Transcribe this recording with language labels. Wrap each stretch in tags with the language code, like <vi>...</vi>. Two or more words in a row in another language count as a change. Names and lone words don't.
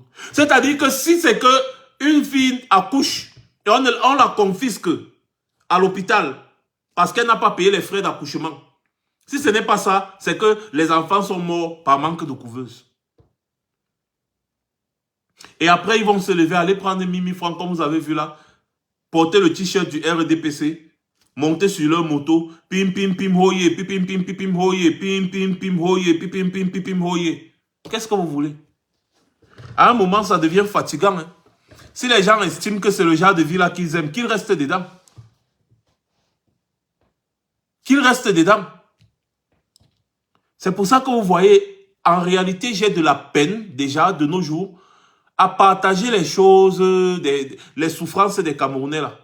<fr>C'est-à-dire que si c'est qu'une fille accouche et on la confisque à l'hôpital parce qu'elle n'a pas payé les frais d'accouchement. Si ce n'est pas ça, c'est que les enfants sont morts par manque de couveuse. Et après, ils vont se lever, aller prendre 1000 francs, comme vous avez vu là, porter le t-shirt du RDPC, monter sur leur moto, pim pim pim hoye, pim pim pim pim hoye, pim pim pim hoye, pim pim pim pim hoye. Qu'est-ce que vous voulez? À un moment, ça devient fatigant. Hein? Si les gens estiment que c'est le genre de vie là qu'ils aiment, qu'ils restent dedans. Qu'ils restent dedans. C'est pour ça que vous voyez, en réalité, j'ai de la peine déjà de nos jours à partager les choses, les souffrances des Camerounais là.</fr>